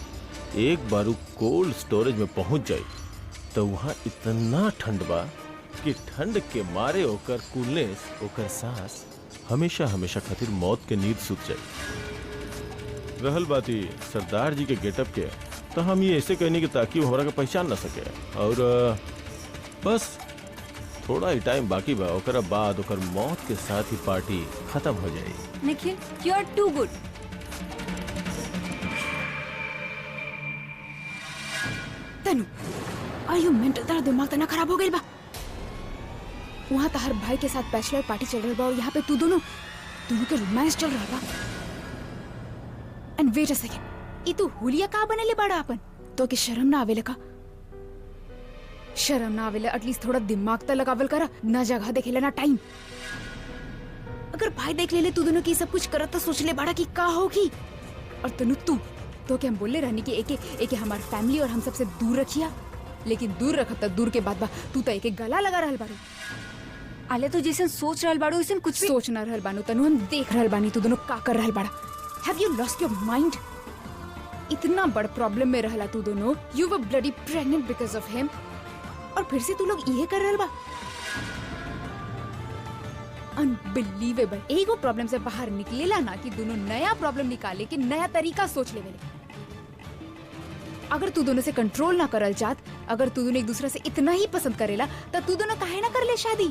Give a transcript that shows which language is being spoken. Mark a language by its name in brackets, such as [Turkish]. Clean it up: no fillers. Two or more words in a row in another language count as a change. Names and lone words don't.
[Bhojpuri] एक बार उ [English] cold storage [Bhojpuri] में पहुंच जाए तो वहाँ इतना ठंड बा कि ठंड के मारे ओकर कूलनेस, ओकर सांस हमेशा हमेशा खातिर मौत के नींद सुत जाए। रहल बात ही सरदार जी के गेटअप के, तो हम ये ऐसे कहने की ताकि वो हमरा के पहचान ना सके। और बस थोड़ा ही टाइम बाकी बा, ओकरा बाद ओकर मौत के साथ ही पार्टी खत्म हो जाए। [English] Nikhil you are too good. Tanu, are you mental? [Bhojpuri] तेरा दिमाग तना खराब हो गई बा। वहाँ तहर भाई के साथ [English] bachelor party [Bhojpuri] चल रही बा और यहाँ पे तू दोनों के रोमांस चल रहा बा। [English] and wait a second, [Bhojpuri] ई तू हुलिया का बनेले बाड़ा अपन? तो के शर्म ना आवेले का? शर्म ना आवेले? एटलीस्ट थोड़ा दिमाग तो लगावल करा। ना जगह देखेले ना टाइम। अगर भाई देख ले तू दोनों की सब कुछ करत तो सोच ले बाड़ा की का होगी। और तनु तो क्या हम बोले रहनी कि एके हमार फैमिली और हम सबसे दूर रखिया, लेकिन दूर रखत त दूर के बाद बा तू तो एके गला लगा रहल बाड़ू। आले तो जैसे सोच रहल बाड़ू वैसे कुछ भी सोच ना रहल बानू तनु, हम देख रहल बानी तू दोनों का कर रहल बाड़ा। [English] have you lost your mind? [Bhojpuri] इतना बड़ प्रॉब्लम में रहला तू दोनों। [English] you were bloody pregnant because of him, [Bhojpuri] और फिर से तू लोग ये कर रहल बा। अनबिलीवेबल। एगो प्रॉब्लम से बाहर निकलेला ना कि दोनों नया प्रॉब्लम निकाले कि नया तरीका सोच लेवे। अगर तू दोनों से कंट्रोल ना करल चाहत, अगर तू दोनों एक दूसरे से इतना ही पसंद करेला तो तू दोनों काहे ना कर ले शादी?